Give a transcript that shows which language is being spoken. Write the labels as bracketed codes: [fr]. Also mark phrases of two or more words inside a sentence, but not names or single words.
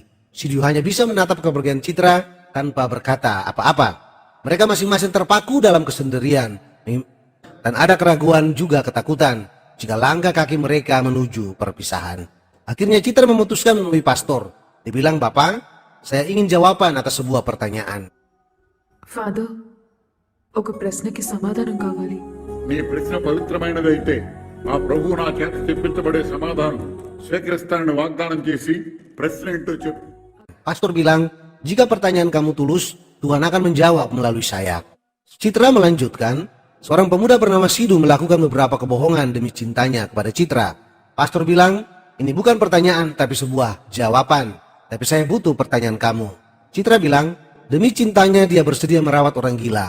[id] Sidhu hanya bisa menatap kepergian Citra tanpa berkata apa-apa. Mereka masing-masing terpaku dalam kesendirian dan ada keraguan juga ketakutan jika langkah kaki mereka menuju perpisahan. Akhirnya Citra memutuskan menemui pastor. Dibilang, Bapak, saya ingin jawaban atas sebuah pertanyaan. [te] ఫాదర్, ఒక ప్రశ్నకి సమాధానం కావాలి. నీ ప్రశ్న పవిత్రమైనదైతే ఆ ప్రభువు నా చేత చెప్పించబడే సమాధానం స్వీకరిస్తానని వాగ్దానం చేసి ప్రశ్న ఏంటో చెప్పు. [id] Pastor bilang, jika pertanyaan kamu tulus, Tuhan akan menjawab melalui saya. Citra melanjutkan, seorang pemuda bernama Sidu melakukan beberapa kebohongan demi cintanya kepada Citra. Pastor bilang, ini bukan pertanyaan tapi sebuah jawaban. Tapi saya butuh pertanyaan kamu. Citra bilang, demi cintanya dia bersedia merawat orang gila.